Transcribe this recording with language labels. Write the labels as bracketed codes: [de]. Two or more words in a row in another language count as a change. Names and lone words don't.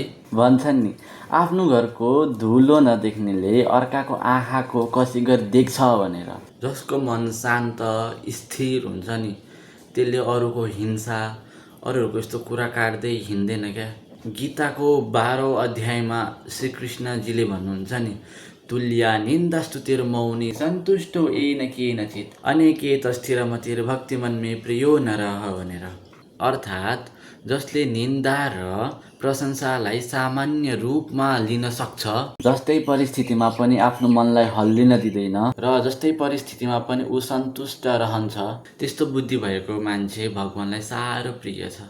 [ne] भन्छन् नि, आफ्नो घरको धुलो नदेख्नेले अर्काको आँखाको कसी गरी देख्छ भनेर। जसको मन शान्त स्थिर हुन्छ नि, त्यसले अरूको हिंसा, अरूहरूको यस्तो कुरा काट्दै हिँड्दैन क्या। गीताको 12औं अध्यायमा श्रीकृष्णजीले भन्नुहुन्छ नि, [sa] तुल्या निन्दास्तुतिर मौनी सन्तुष्टो येन केनचित् अनेकेतस्थिरमतिर् भक्तिमन्मे प्रियो नरः भनेर। [ne] अर्थात् जसले निन्दा र प्रशंसालाई सामान्य रूपमा लिन सक्छ, जस्तै परिस्थितिमा पनि आफ्नो मनलाई हल्लिन दिँदैन र जस्तै परिस्थितिमा पनि ऊ सन्तुष्ट रहन्छ, त्यस्तो बुद्धि भएको मान्छे भगवानलाई साह्रो प्रिय छ।